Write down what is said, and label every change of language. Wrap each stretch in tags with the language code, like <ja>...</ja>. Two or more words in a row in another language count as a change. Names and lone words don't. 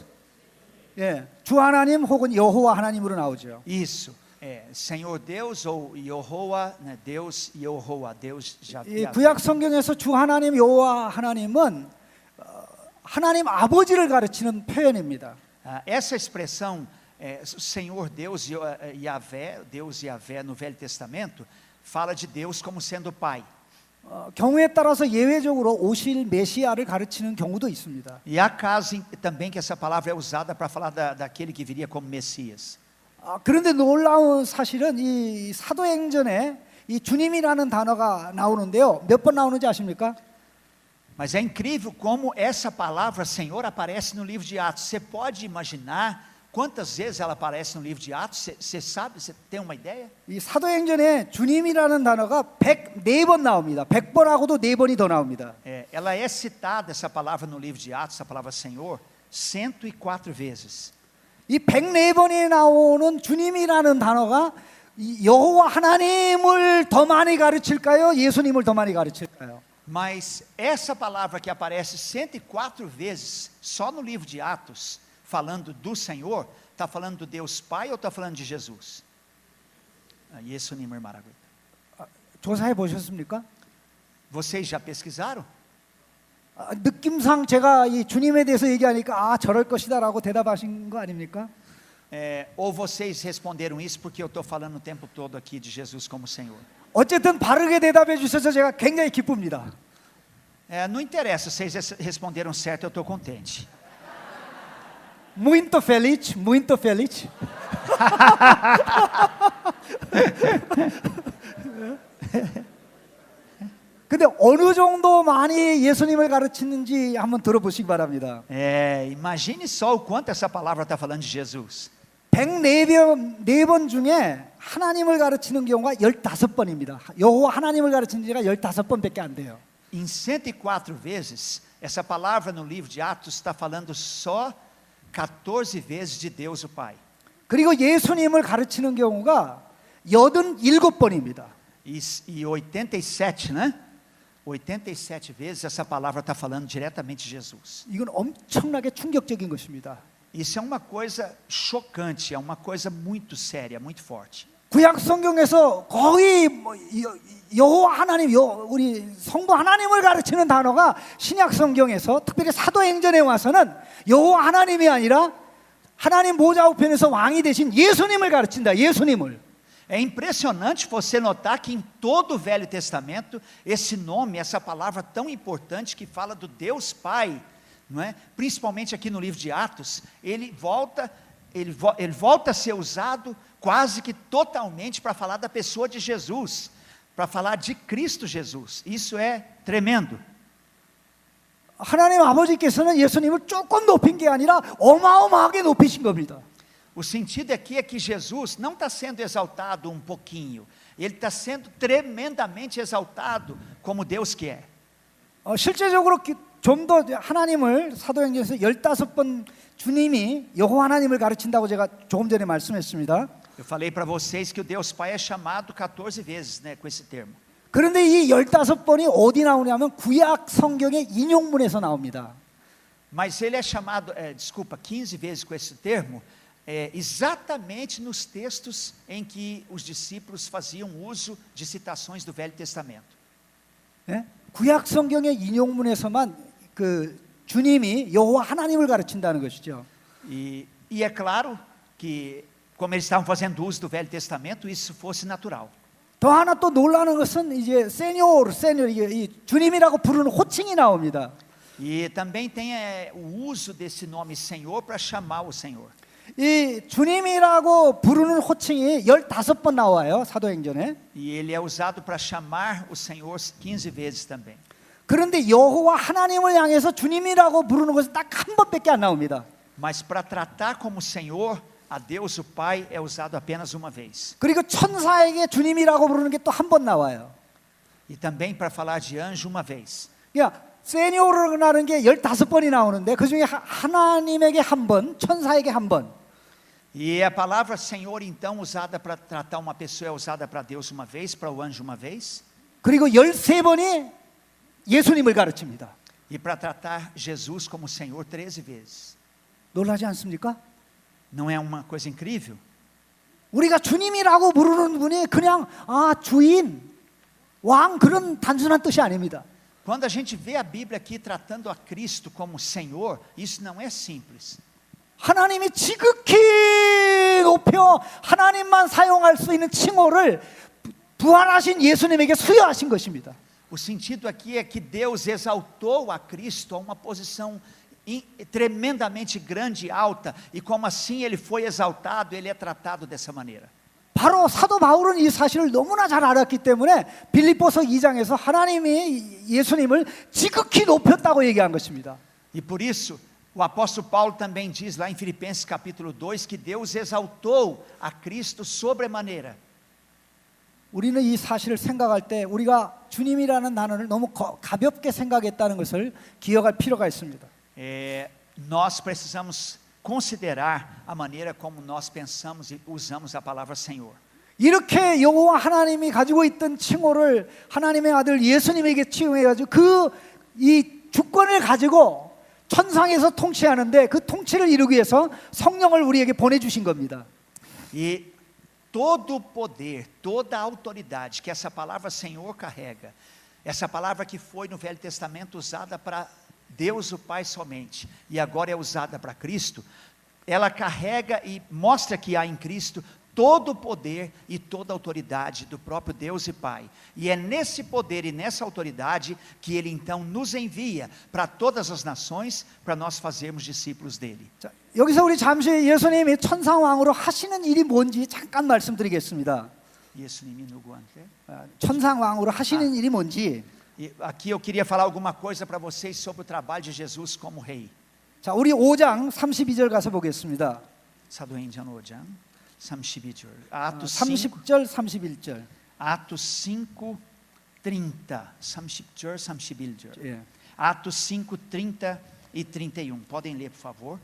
<ko>예, 주 하나님 혹은 여호와 하나님으로 나오죠.</ko> <pt>Isso. Senhor Deus ou Yehowa, né? Deus Yehowa, Deus já.</pt> <ko>이 구약 성경에서 주 하나님 여호와 하나님은 하나님 아버지를 가르치는 표현입니다.</ko> <pt>Essa expressão Senhor Deus Yahvé, Deus Yahvé no Velho Testamento fala de Deus como sendo pai.</pt> <ko>경우에 따라서 예외적으로 오실 메시아를 가르치는 경우도 있습니다.</ko> <pt>E há casos também que essa palavra é usada para falar daquele que viria como Messias.</pt> <ko>그런데 놀라운 사실은 이 사도행전에 이 주님이라는 단어가 나오는데요. 몇 번 나오는지 아십니까?</ko> <pt>Mas é incrível como essa palavra Senhor aparece no livro de Atos. Você pode imaginar quantas vezes ela aparece no livro de Atos? Você sabe? Você tem uma ideia?</pt> <ko>이 사도행전에 주님이라는 단어가 104번 나옵니다. 100번하고도 4번이 더 나옵니다.</ko> <pt>Ela é citada, essa palavra no livro de Atos, essa palavra Senhor, 104 vezes.</pt> <ko>이 104번이 나오는 주님이라는 단어가 여호와 하나님을 더 많이 가르칠까요? 예수님을 더 많이 가르칠까요?</ko> <pt>Mas essa palavra que aparece 104 vezes só no livro de Atos, falando do Senhor, está falando do Deus Pai ou está falando de Jesus?</pt> <ko>예수님을 말하고 있다. 조사해 보셨습니까?</ko> <pt>Vocês já pesquisaram?</pt> <ko>느낌상 제가 이 주님에 대해서 얘기하니까 저럴 것이다라고 대답하신 거 아닙니까?</ko> <pt>Ou vocês responderam isso porque eu estou falando o tempo todo aqui de Jesus como Senhor?</pt> <ko>어쨌든 바르게 대답해 주셔서 제가 굉장히 기쁩니다.</ko> <pt>Não interessa, vocês responderam certo, eu estou contente. Muito feliz, muito feliz.</pt> <ko>근데 어느 정도 많이 예수님을 가르치는지 한번 들어보시기 바랍니다.</ko> <pt>Imagine só o quanto essa palavra está falando de Jesus.</pt> <ko>104번 중에 하나님을 가르치는 경우가 15번입니다. 여호와 하나님을 가르치는 지가 15번밖에 안 돼요.</ko> <pt>Em 104 vezes, essa palavra no livro de Atos está falando só 14 vezes de Deus o Pai.</pt> <ko>그리고 예수님을 가르치는 경우가 87번입니다.</ko> <pt>E 87, né? 87 vezes essa palavra está falando diretamente de Jesus.</pt> <ko>이건 엄청나게 충격적인 것입니다.</ko> <pt>Isso é uma coisa chocante, é uma coisa muito séria, muito forte.</pt> <ko>구약 성경에서 거의 여호와 하나님, 우리 성부 하나님을 가르치는 단어가 신약 성경에서 특별히 사도행전에 와서는 여호와 하나님이 아니라 하나님 모자 우편에서 왕이 되신 예수님을 가르친다. 예수님을.</ko> <pt>É impressionante você notar que em todo o Velho Testamento, esse nome, essa palavra tão importante que fala do Deus Pai, não é? Principalmente aqui no livro de Atos, ele volta a ser usado quase que totalmente para falar da pessoa de Jesus, para falar de Cristo Jesus. Isso é tremendo.</pt> <ko>하나님 아버지께서는 예수님을 조금 높인 게 아니라 어마어마하게 높이신 겁니다.</ko> <pt>O sentido aqui é que Jesus não está sendo exaltado um pouquinho, ele está sendo tremendamente exaltado como Deus que é.</pt> <ko>실제적으로 좀 더 하나님을 사도행전에서 15번 주님이 여호와 하나님을 가르친다고 제가 조금 전에 말씀했습니다.</ko> <pt>Eu falei para vocês que o Deus Pai é chamado 14 vezes, né, com esse termo.</pt> <ko>그런데 이 15번이 어디 나오냐면 구약 성경의 인용문에서 나옵니다.</ko> <pt>Mas ele é chamado, 15 vezes com esse termo, exatamente nos textos em que os discípulos faziam uso de citações do Velho Testamento.</pt> <ko>네? 구약 성경의 인용문에서만 그 주님이 여호와 하나님을 가르친다는 것이죠.</ko> <pt>E é claro que, como eles estavam fazendo uso do Velho Testamento, isso fosse natural.</pt> <ko>더 하나 또 놀라는 것은 이제 세뇨르 이 주님이라고 부르는 호칭이 나옵니다.</ko> <pt>E também tem o uso desse nome Senhor para chamar o Senhor.</pt> <ko>이 주님이라고 부르는 호칭이 15번 나와요, 사도행전에.</ko> <pt>E ele é usado para chamar o Senhor 15 vezes também.</pt> <ko>그런데 여호와 하나님을 향해서 주님이라고 부르는 것은 딱 한 번밖에 안 나옵니다.</ko> <pt>Mas para tratar como Senhor, a Deus o Pai é usado apenas uma vez.</pt> <ko>그리고 천사에게 주님이라고 부르는 게 또 한 번 나와요.</ko> <pt>E também para falar de anjo uma vez.</pt> <ko>그러니까 세뇨르라는 게 15번이 나오는데 그중에 하나님에게 한 번, 천사에게 한 번.</ko> <pt>E a palavra Senhor então usada para tratar uma pessoa é usada para Deus uma vez, para o anjo uma vez.</pt> <ko>그리고 13번이 예수님을 가르칩니다.</ko> <pt>E para tratar Jesus como Senhor 13 vezes.</pt> <ko>놀라지 않습니까?</ko> <pt>Não é uma coisa incrível?</pt> <ko>우리가 주님이라고 부르는 분이 그냥 주인, 왕 그런 단순한 뜻이 아닙니다.</ko> <pt>Quando a gente vê a Bíblia aqui tratando a Cristo como Senhor, isso não é simples.</pt> <ko>하나님이 지극히 높여 하나님만 사용할 수 있는 칭호를 부활하신 예수님에게 수여하신 것입니다.</ko> <pt>O sentido aqui é que Deus exaltou a Cristo a uma posição tremendamente grande e alta, e como assim ele foi exaltado, ele é tratado dessa maneira.</pt> <ko>바로 사도 바울은 이 사실을 너무나 잘 알았기 때문에 빌립보서 2장에서 하나님이 예수님을 지극히 높였다고 얘기한 것입니다.</ko> <pt>E por isso, o apóstolo Paulo também diz lá em Filipenses capítulo 2 que Deus exaltou a Cristo sobremaneira.</pt> <ko>우리는 이 사실을 생각할 때 우리가 주님이라는 단어를 너무 가볍게 생각했다는 것을 기억할 필요가 있습니다.</ko> <pt>Nós precisamos considerar a maneira como nós pensamos e usamos a palavra Senhor.</pt> <ko>이렇게 여호와 하나님이 가지고 있던 칭호를 하나님의 아들 예수님에게 치용해가지고 그 이 주권을 가지고 천상에서 통치하는데 그 통치를 이루기 위해서 성령을 우리에게 보내주신 겁니다.</ko> <pt>E todo o poder, toda a autoridade que essa palavra Senhor carrega, essa palavra que foi no Velho Testamento usada para Deus o Pai somente, e agora é usada para Cristo, ela carrega e mostra que há em Cristo todo o poder e toda a autoridade do próprio Deus e Pai. E é nesse poder e nessa autoridade que Ele então nos envia para todas as nações, para nós fazermos discípulos dEle.</pt> <ko>자, 여기서 우리 잠시 예수님이 천상왕으로 하시는 일이 뭔지 잠깐 말씀드리겠습니다. 예수님이 누구한테? 천상왕으로 하시는 일이 뭔지.</ko> <pt>E aqui eu queria falar alguma coisa para vocês sobre o trabalho de Jesus como rei.</pt> <ko>자, 우리 5장 32절 가서 보겠습니다. 사도행전 5장 32절. Atos 30절 31절.</ko> <pt>Atos 5, 30.</pt> <ko>30절, 31절. 예.</ko> <pt>Atos 5, 30 e 31. Podem ler, por favor.</pt>